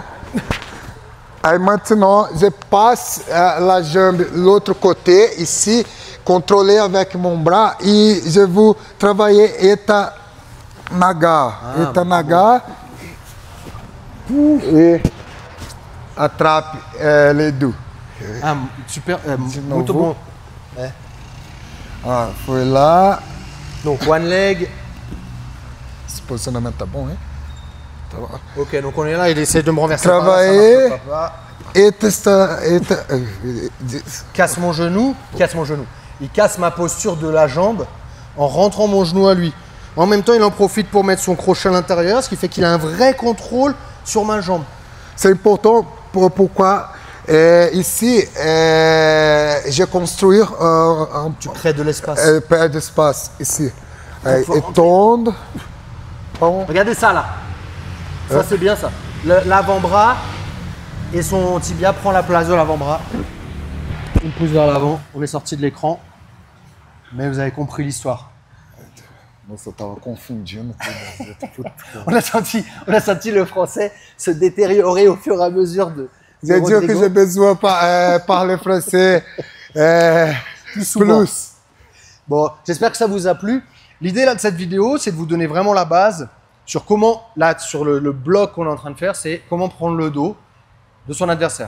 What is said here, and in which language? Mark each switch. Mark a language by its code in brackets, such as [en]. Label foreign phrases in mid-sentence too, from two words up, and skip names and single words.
[fr] Aí maintenant, je passe la jambe de l'autre côté, ici, contrôler avec mon bras et je vais travailler eta naga. Eta naga et attrape les deux. Ah, super, [pt] muito bom. Ah, foi lá. [fr] Donc, [en] one leg. [pt] Esse posicionamento tá bom, hein? Tá bom. [fr] Ok, donc on est là, il essaie de me renverser. Travailler. Casse mon genou. Il casse ma posture de la jambe en rentrant mon genou à lui. En même temps, il en profite pour mettre son crochet à l'intérieur, ce qui fait qu'il a un vrai contrôle sur ma jambe. C'est important pourquoi ici, j'ai construit un Tu crées de l'espace. peu d'espace ici. Étendre. Regardez ça là. Ça c'est bien ça. L'avant-bras et son tibia prend la place de l'avant-bras. On pousse vers l'avant. On est sorti de l'écran. Mais vous avez compris l'histoire. [pt] Nossa, eu tava confundindo tudo. [fr] On a senti le français se détériorer au fur et à mesure de. J'ai dit que j'ai besoin de parler français plus. Bon, j'espère que ça vous a plu. L'idée là de cette vidéo, c'est de vous donner vraiment la base sur comment, là, sur le bloc qu'on est en train de faire, c'est comment prendre le dos de son adversaire.